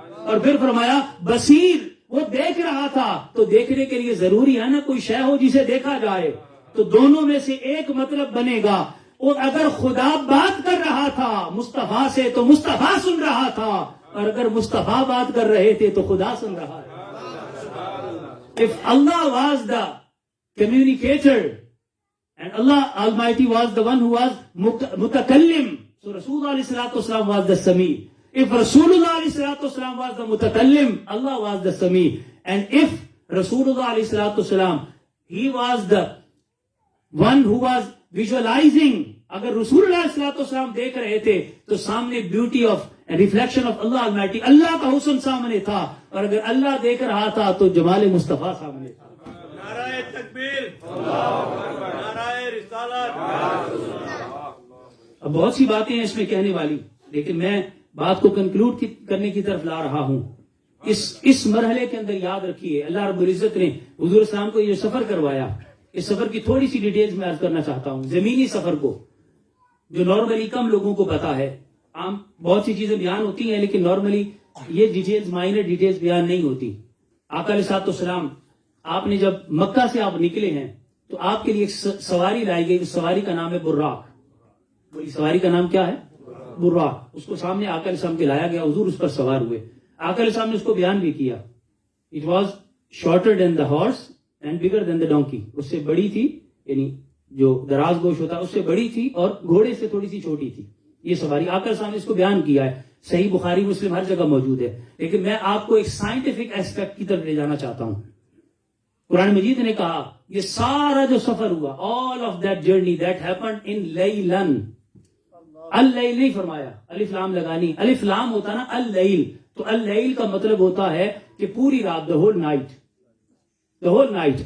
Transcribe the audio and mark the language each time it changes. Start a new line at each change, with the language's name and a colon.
Urdu: اور پھر فرمایا بصیر, وہ دیکھ رہا تھا تو دیکھنے کے لیے ضروری ہے نا کوئی شے ہو جسے دیکھا جائے. تو دونوں میں سے ایک مطلب بنے گا. اور اگر خدا بات کر رہا تھا مصطفیٰ سے تو مصطفیٰ سن رہا تھا, اور اگر مصطفیٰ بات کر رہے تھے تو خدا سن رہا تھا.
English: If Allah was the communicator and Allah Almighty was the one who was mutakallim, so Rasulullah alayhi salatu wasalam was the Sami. If Rasulullah alayhi salatu wasalam was the mutakallim, Allah was the Sami. And if Rasulullah alayhi salatu wasalam, he was the one who was visualizing,
Urdu: اگر رسول اللہ صلی اللہ علیہ وسلم دیکھ رہے تھے تو سامنے
English: beauty of reflection of Allah almighty,
Urdu: اللہ کا حسن سامنے تھا, اور اگر اللہ دیکھ رہا تھا تو جمال مصطفیٰ سامنے تھا. نعرہ تکبیر, نعرہ رسالت. اب بہت سی باتیں ہیں اس میں کہنے والی, لیکن میں بات کو کنکلوڈ کرنے کی طرف لا رہا ہوں. اس مرحلے کے اندر یاد رکھیے اللہ رب العزت نے حضور السلام کو یہ سفر کروایا. اس سفر کی تھوڑی سی ڈیٹیلز میں عرض کرنا چاہتا ہوں. زمینی سفر کو جو نارملی کم لوگوں کو پتا ہے, عام بہت سی چیزیں بیان ہوتی ہیں لیکن نارملی یہ ڈیٹیلز, مائنر ڈیٹیلز بیان نہیں ہوتی. آقا علیہ الصلوۃ والسلام, آپ نے جب مکہ سے آپ نکلے ہیں تو آپ کے لیے ایک سواری لائی گئی. اس سواری کا نام ہے براق. وہی سواری کا نام کیا ہے؟ براق. اس کو سامنے آقا علیہ السلام کے لایا گیا, حضور اس پر سوار ہوئے. آقا علیہ السلام نے اس کو بیان بھی کیا.
English: It was shorter than the horse and bigger than the donkey.
Urdu: اس سے بڑی تھی, یعنی جو دراز گوش ہوتا ہے اس سے بڑی تھی, اور گھوڑے سے تھوڑی سی چھوٹی تھی. یہ سواری آقا علیہ السلام نے اس کو بیان کیا ہے. صحیح بخاری مسلم ہر جگہ موجود ہے. لیکن میں آپ کو ایک سائنٹیفک ایسپیکٹ کی طرف لے جانا چاہتا ہوں. قرآن مجید نے کہا یہ سارا جو سفر ہوا,
English: all of that journey that happened in
Urdu: لیلن, اللیل نہیں فرمایا, الف لام لگانی, الف لام ہوتا نا اللیل, تو اللیل کا مطلب ہوتا ہے کہ پوری رات,
English: the whole night, the whole night.